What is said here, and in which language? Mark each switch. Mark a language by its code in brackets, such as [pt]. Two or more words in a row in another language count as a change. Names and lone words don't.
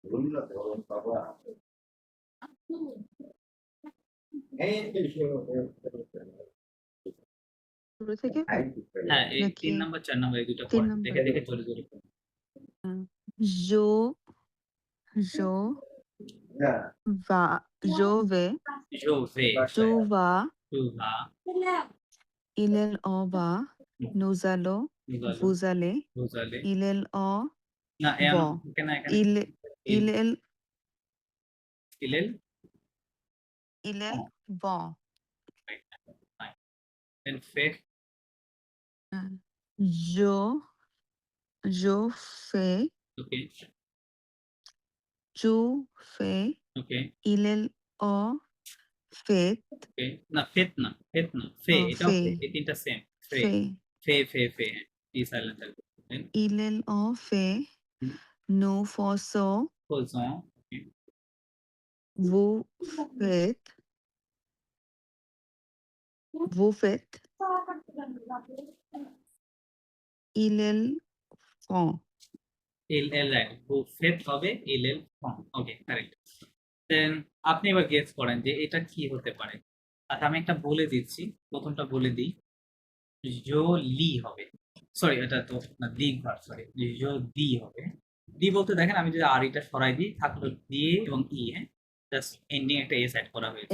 [bn] শুরু থেকে হ্যাঁ, এই নাকি 3 নাম্বার 4 নাম্বার এই দুটো তিন পড়েন, নাম্বার? দেখে দেখে জোরে জোরে পড়েন। [fr] je je va je vais Je vais, tu vas tu vas, il elle en va nous allons nous allons, vous allez vous allez, il elle en [bn] না [fr] vont [bn] এখানে এখানে [fr] il il, elle il elle, il elle vont fine. Then fait, je je fais okay, tu fais okay, il elle en fait [bn] okay, না ফেত না, ফেত না, ফে, এটাও ফে, [fr] fait [bn] এই তিনটা সেম, ফে, [fr] fait [bn] ফে, ফে, ফে, ই সাইলেন্ট থাকবে, দেন [fr] il elle en fait nous faisons faisons, okay, vous faites vous faites il elle font il elle, রাইট, vous faites হবে il elle font, [bn] ওকে, কারেক্ট। দেন আপনি এবার গেস করেন যে এটা কি হতে পারে, আচ্ছা আমি একটা বলে দিচ্ছি, প্রথমটা বলে দিই। জোলি হবে, সরি এটা তো না, দিক ভার্ব, সরি যদি হবে। দি বলতে দেখেন আমি যদি আর এটা সরাই দিই থাকলো দিয়ে এবং ই, হ্যাঁ, জাস্ট এন্ডিং একটা এস অ্যাড করা হয়েছে।